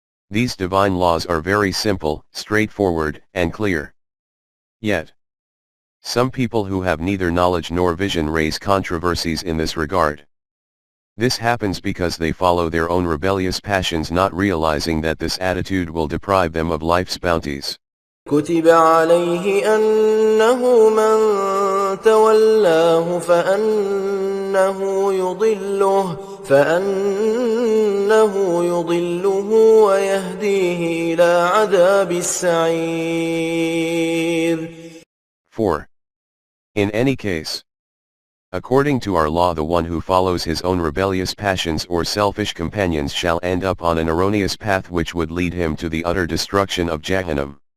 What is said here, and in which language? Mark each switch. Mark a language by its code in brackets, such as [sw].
[en] These divine laws are very simple, straightforward, and clear. Yet, some people who have neither knowledge nor vision raise controversies in this regard. This happens because they follow their own rebellious passions, not realizing that this attitude will deprive them of life's bounties. [ar] كتب عليه أنه من تولاه فأنه يضله ويهديه إلى عذاب السعير. [en] 4. In any case, according to our law, the one who follows his own rebellious passions or selfish companions shall end up on an erroneous path which would lead him to the utter destruction of Jahannam.